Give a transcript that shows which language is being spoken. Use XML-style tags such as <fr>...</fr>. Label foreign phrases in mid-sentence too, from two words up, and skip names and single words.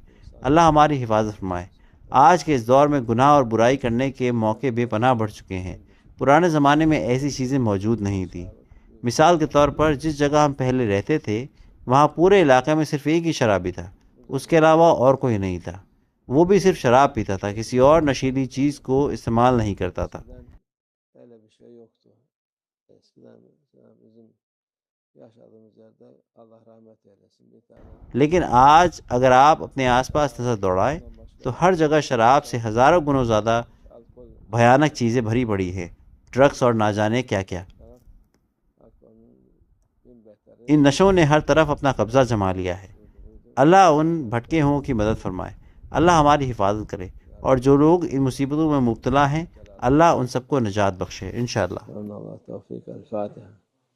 <ur>اللہ ہماری حفاظت فرمائے۔ آج کے اس دور میں گناہ اور برائی کرنے کے موقع بے پناہ بڑھ چکے ہیں۔ پرانے زمانے میں ایسی چیزیں موجود نہیں تھیں۔ مثال کے طور پر جس جگہ ہم پہلے رہتے تھے وہاں پورے علاقے میں صرف ایک ہی شرابی تھا، اس کے علاوہ اور کوئی نہیں تھا۔ وہ بھی صرف شراب پیتا تھا، کسی اور نشیلی چیز کو استعمال نہیں کرتا tha.</ur> <tr>Öyle bir şey yoktu. Eskiden bizim yaşadığımız yerde Allah rahmet eylesin bir tane</tr> <ur>لیکن آج اگر آپ اپنے آس پاس نظر دوڑائیں تو ہر جگہ شراب سے ہزاروں گنوں زیادہ alkol بھیانک چیزیں بھری پڑی ہیں، ڈرگس اور نہ جانے کیا کیا۔</ur> <tr>alkolün bin beteri</tr> <ur>ان نشوں نے ہر طرف اپنا قبضہ جما لیا ہے۔ اللہ ان بھٹکے ہوں کی مدد فرمائے۔ اللہ ہماری حفاظت کرے، اور جو لوگ ان مصیبتوں میں مبتلا ہیں اللہ ان سب کو نجات بخشے انشاءاللہ۔</ur> <tr>Allah tevfik. El Fatiha.</tr>